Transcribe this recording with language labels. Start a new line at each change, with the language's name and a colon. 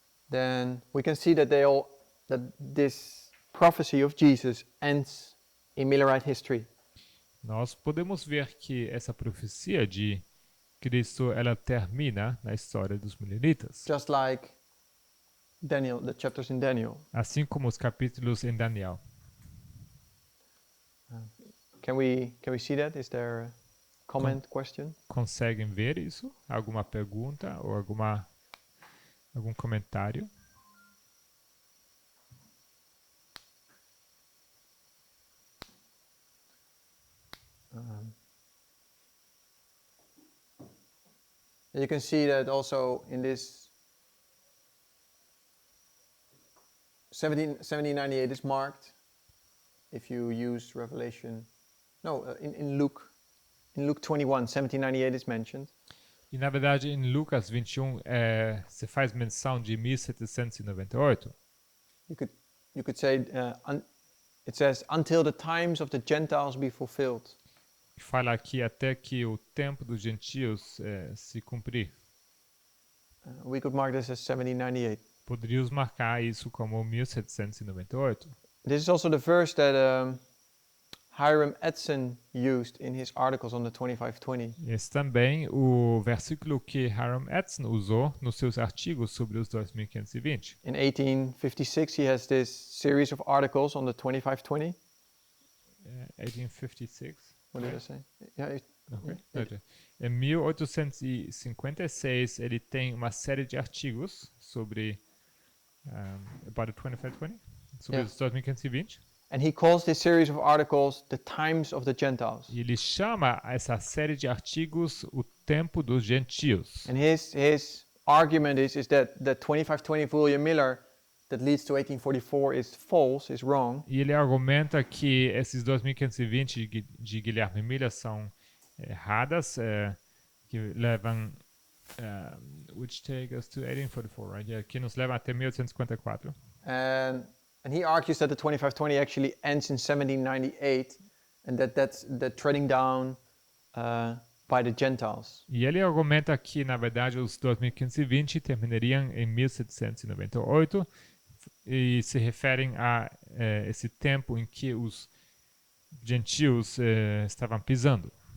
English: then we can see that that this prophecy of Jesus ends in Millerite history.
Portuguese: nós podemos ver que essa profecia de Cristo ela termina na história dos milenitas,
English: Just like Daniel, the chapters in Daniel.
Portuguese: assim como os capítulos em Daniel.
English: Can we see that? Is there a comment, question?
Portuguese: Conseguem ver isso? Alguma pergunta ou algum comentário?
English: You can see that also in this 1798 is marked if you use Revelation. No, in Luke 21, 1798 is mentioned.
Portuguese: E na verdade em Lucas 21 se faz menção de 1798.
English: You could say it says until the times of the Gentiles be fulfilled.
Portuguese: Fala aqui até que o tempo dos gentios se cumprir.
English: We could mark this as 1798.
Portuguese: Poderíamos marcar isso como 1798.
English: This is also the verse that Hiram Edson used in his articles on the 2520.
Portuguese: Esse também o versículo que Hiram Edson usou nos seus artigos sobre os 2520.
English: In 1856, he has this series of articles on the 2520. 1856. What did I say? Yeah, Okay.
Portuguese: Em 1856 ele tem uma série de artigos sobre
English: about the 2520,
Portuguese: sobre os 2520.
English: and he calls this series of articles the times of the Gentiles.
Portuguese: E ele chama essa série de artigos o tempo dos gentios.
English: And his argument is that the 2520 of William Miller that leads to 1844 is false, is wrong.
Portuguese: E ele argumenta que esses 2520 de Guilherme Miller são erradas, que levam
English: which take us to 1844, right?
Portuguese: Yeah, que nos levam até 1854.
English: And he argues that the 2520 actually ends in 1798 and that's the treading down by the Gentiles.
Portuguese: E ele argumenta que, na verdade, os 2520 terminariam em 1798 e se referem a esse tempo em que os gentios estavam pisando.